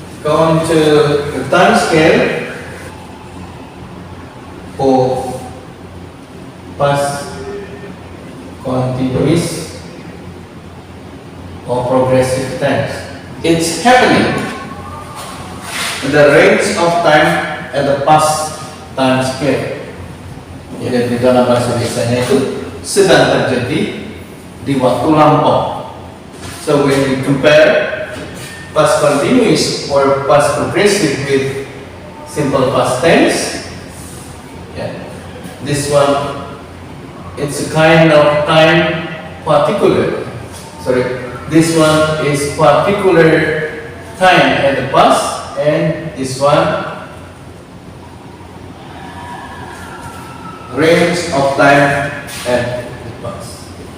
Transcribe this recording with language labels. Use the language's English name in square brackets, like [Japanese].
[English] Going to the time scale for past continuous or progressive tense. It's happening in the range of time at the past time scale. [Indonesian] Jadi di dalam bahasa Indonesia itu sedang terjadi di waktu lampau. [English] So when we compare past continuous or past progressive with simple past tense, this one, it's a kind of time particular. This one is particular time at the past, and this one range of time at the past.